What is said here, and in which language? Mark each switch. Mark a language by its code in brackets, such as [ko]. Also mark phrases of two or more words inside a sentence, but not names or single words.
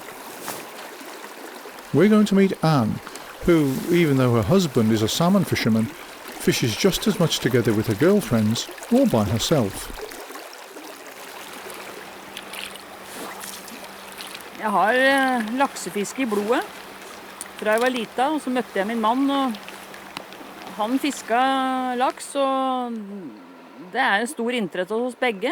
[en] We're going to meet Anne, who, even though her husband is a salmon fisherman, fishes just as much together with her girlfriends or by herself. [no] Jeg har laksefiske I blodet. Fra jeg var lita, og så møtte jeg min mann, og han fisket laks, og det en stor interesse hos begge.